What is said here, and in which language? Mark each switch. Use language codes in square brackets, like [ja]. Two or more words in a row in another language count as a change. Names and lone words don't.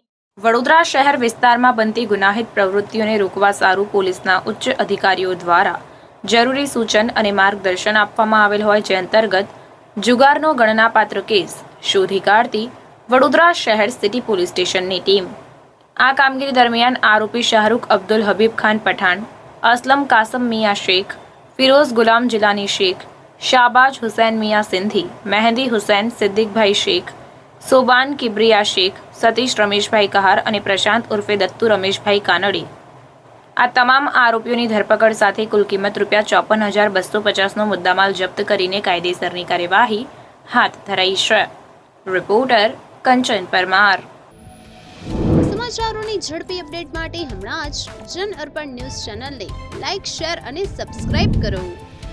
[gu] વડોદરા શહેર વિસ્તારમાં બનતી ગુનાહિત પ્રવૃત્તિઓને રોકવા સારું પોલીસના ઉચ્ચ અધિકારીઓ દ્વારા જરૂરી સૂચન અને માર્ગદર્શન આપવામાં આવેલ હોય, જે અંતર્ગત જુગારનો ગણનાપાત્ર કેસ શોધી કાઢતી વડોદરા શહેર સિટી પોલીસ સ્ટેશનની ટીમ આ કામગીરી દરમિયાન આરોપી શાહરૂખ અબ્દુલ હબીબ ખાન પઠાણ, असलम कासम मियाँ शेख, फिरोज गुलाम जिलानी शेख, शाहबाज हुसैन मियाँ सिंधी, मेहंदी हुसैन सिद्दीक भाई शेख, सोबान किब्रिया शेख, सतीश रमेशभाई कहार અને પ્રશાંત ઉર્ફે દત્તુ રમેશભાઈ કાનડી આ તમામ આરોપીઓની ધરપકડ સાથે કુલ કિંમત ₹54,250નો મુદ્દામાલ જપ્ત કરીને કાયદેસરની કાર્યવાહી હાથ ધરાઈ છે। રિપોર્ટર કંચન પરમાર। સમાચારોની ઝડપી અપડેટ માટે હમણાં જ જન અર્પણ ન્યૂઝ ચેનલને લાઇક, શેર અને સબસ્ક્રાઇબ કરો।